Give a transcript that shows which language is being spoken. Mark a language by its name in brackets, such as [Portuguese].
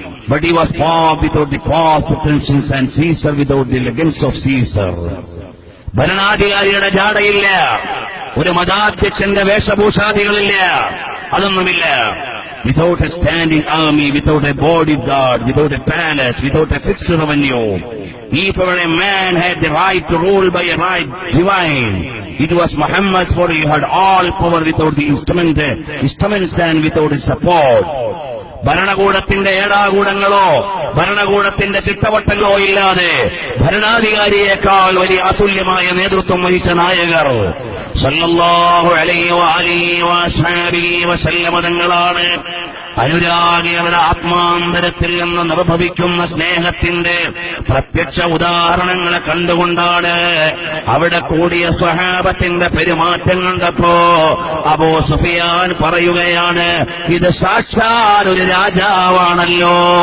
[English] But he was Pope without the Pope's pretensions and Caesar without the elegance of Caesar. [Malayalam] ഭരണാധികാരിയുടെ ജാടയില്ല, ഒരു മതാധ്യക്ഷന്റെ വേഷഭൂഷാദികളില്ല, അതൊന്നുമില്ല. [English] Without a standing army, without a bodyguard, without a palace, without a fixed revenue. If ever a man had the right to rule by a right divine, it was Muhammad, for he had all power without the instruments and without his support. [Malayalam] ഭരണകൂടത്തിന്റെ ഏടാകൂടങ്ങളോ ഭരണകൂടത്തിന്റെ ചിട്ടവട്ടങ്ങളോ ഇല്ലാതെ ഭരണാധികാരിയേക്കാൾ വലിയ അതുല്യമായ നേതൃത്വം വഹിച്ച നായകർ [Arabic] സല്ലല്ലാഹു അലൈഹി വഅലിഹി വസഹബിഹി വസല്ലമ [Malayalam] തങ്ങളാണ്. അനുരാഗികളുടെ ആത്മാന്തരത്തിൽ നിന്ന് നിർഭവിക്കുന്ന സ്നേഹത്തിന്റെ പ്രത്യക്ഷ ഉദാഹരണങ്ങളെ കണ്ടുകൊണ്ടാണ് അവിടെ കൂടിയ സ്വഹാബത്തിന്റെ പെരുമാറ്റം കണ്ടപ്പോ അബൂ സുഫിയാൻ പറയുകയാണ്, ഇത് സാക്ഷാൽ ഒരു രാജാവാണല്ലോ.